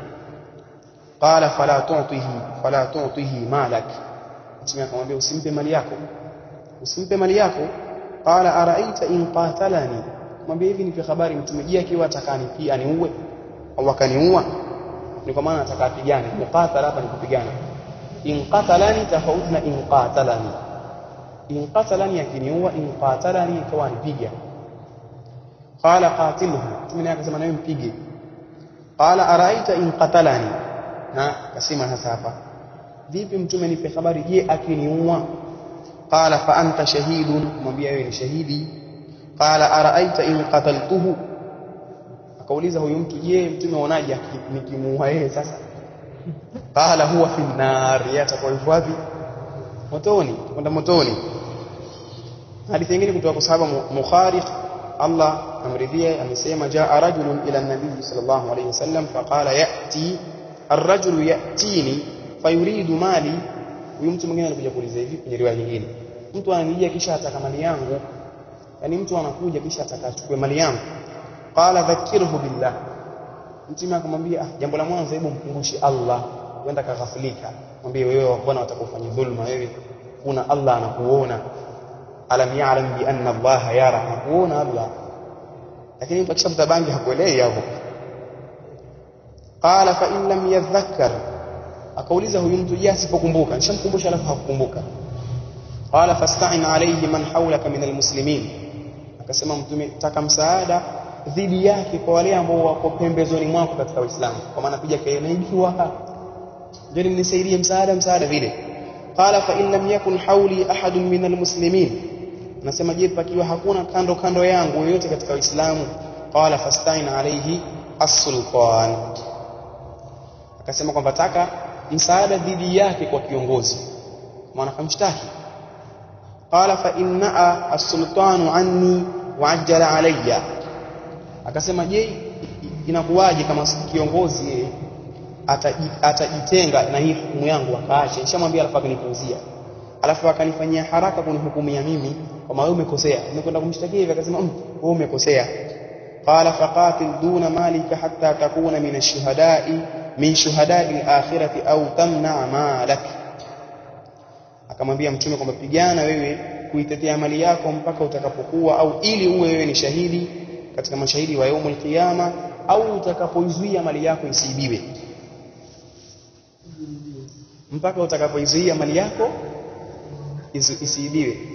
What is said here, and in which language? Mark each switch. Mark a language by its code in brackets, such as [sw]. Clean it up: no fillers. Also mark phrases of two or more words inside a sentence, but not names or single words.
[ar] قال فلا تعطه مالك, [sw] Mtume akamwambia usimpe mali yako. [ar] قال أرأيت إن قاتلني, [sw] mwambie hivi nipe habari Mtume, je akiwa atakanipia aniue au akaniua, ni kwa maana atakapigana. Muqatala hapa ni kupigana. [ar] إن قاتلني [sw] tofauti na [ar] إن قتلني. إن قتلني akiniua, إن قاتلني [sw] ikawa anipiga. [ar] قال قاتله, [sw] Mtume akasema nawe mpige. [ar] قال أرأيت إن قتلني, [sw] na kasema sasa hapa vipi Mtume nipe habari je akiniua? [ar] قال فأنت شهيد, [sw] mwambie wewe ni shahidi. [ar] قال أرأيت إن قتلته, [sw] akauliza huyu mtu je Mtume unaonaje nikimuua yeye sasa? [ar] قال هو في النار, [sw] yatakuwa wapi? Motoni, kwenda motoni. Hadithi nyingine kutoka kwa sahaba Mukhariq Allah amridhia amesema [ar] جاء رجل إلى النبي صلى الله عليه وسلم فقال يأتي الرجل يأتيني فيريد مالي. [sw] Huyu mtu mwingine alikuja kuuliza hivi kwenye riwaya nyingine, mtu ananijia kisha ataka mali yangu, yani mtu anakuja kisha atakachukue mali yangu. [ar] قال ذكره بالله, [sw] Mtume akamwambia jambo la mwanzo hebu mkumbushe Allah, uenda kaghafilika, mwambie wewe bwana utakufanya dhulma, wewe kuna Allah anakuona, [ar] ألم يعلم بأن الله يرى, [sw] anakuona Allah. Lakini mtu akishafuta bangi hakuelewi hapo. [ar] قال فإن لم يذكر, [sw] akauliza huyu mtu je asipokumbuka, nishamkumbusha alafu hakukumbuka. [ar] قال فاستعن عليه من حولك من المسلمين, [sw] akasema Mtume taka msaada dhidi yake kwa wale ambao wako pembezoni mwako katika Uislamu, kwa maana kuja kaenaidiwa ndio nisaidie msaada vile. [ar] قال فإن لم يكن حولي أحد من المسلمين, [sw] nasema je pakiwa hakuna kando yangu yoyote katika Uislamu. [ar] قال فاستعن عليه السلطان, [sw] akasema kwamba taka msaada dhidi yake kwa kiongozi, maana kamshtaki. [ar] قال فإن السلطان عني وعجل علي, [sw] akasema je, inakuwaje kama kiongozi atajitenga na hii hukumu yangu akaacha, nishamwambia alafu akanipuuzia, alafu akanifanyia haraka kunihukumia mimi kama wewe umekosea, umekwenda kumshtakia hivi, akasema wewe umekosea. [ar] قال فقاتل دون مالك حتى تكون من الشهداء من شهداء الآخرة أو تمنع مالك, [sw] akamwambia mtume kwamba pigana wewe kuitetea mali yako mpaka utakapokuwa, au ili uwe wewe ni shahidi katika mashahidi wa [ar] يوم القيامة, [sw] au utakapoizuia mali yako isiibiwe, mpaka utakapoizuia mali yako isiibiwe.